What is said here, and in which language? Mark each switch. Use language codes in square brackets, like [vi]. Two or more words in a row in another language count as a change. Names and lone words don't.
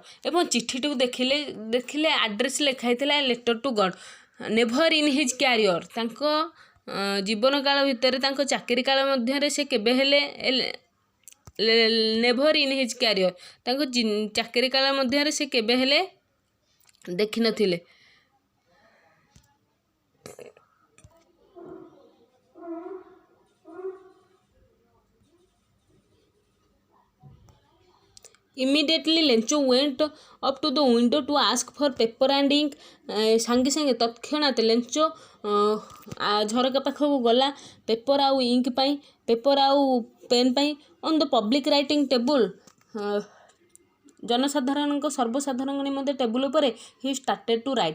[or] ଏବଂ ଚିଠିଟିକୁ ଦେଖିଲେ ଆଡ୍ରେସ୍ ଲେଖା ହେଇଥିଲା [en] letter to God. Never in his career. [or] ତାଙ୍କ ଜୀବନ କାଳ ଭିତରେ, ତାଙ୍କ ଚାକିରି କାଳ ମଧ୍ୟରେ ସେ କେବେ ହେଲେ [en] never in his career, [or] ତାଙ୍କ ଚାକିରି କାଳ ମଧ୍ୟରେ ସେ କେବେ ହେଲେ ଦେଖିନଥିଲେ। [en] Immediately ଲେଞ୍ଚୋ went up to the window to ask for paper and ink. [or] ସାଙ୍ଗେ ସାଙ୍ଗେ ତତ୍କ୍ଷଣାତ୍ ଲେଞ୍ଚୋ ଝରକା ପାଖକୁ ଗଲା ପେପର ଆଉ ଇଙ୍କ ପାଇଁ, ପେପର ଆଉ ପେନ୍ ପାଇଁ। [en] On the public writing table. [or] ଜନସାଧାରଣଙ୍କ ସର୍ବସାଧାରଣଙ୍କ ନିମନ୍ତେ ଟେବୁଲ ଉପରେ [en] he started to write.